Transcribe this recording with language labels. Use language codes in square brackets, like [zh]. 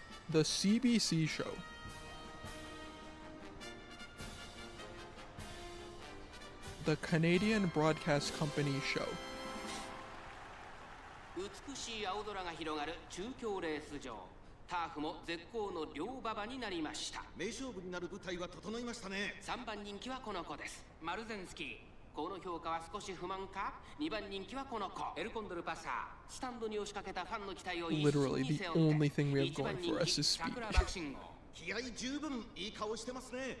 [en] The CBC show. The Canadian Broadcast Company show. [ja] 美しい青空が広がる中京レース場。ターフも絶好の両馬場になりました。名勝負になる舞台は整いましたね。 3番人気はこの子です。マルゼンスキー。この評価は少し不満か。2番人気はこの子。エルコンドルパサー。スタンドに押しかけたファンの期待を一身に背負って。 [en] Literally, the only thing we have going for us is speed. [ja] 気合十分いい顔してますね。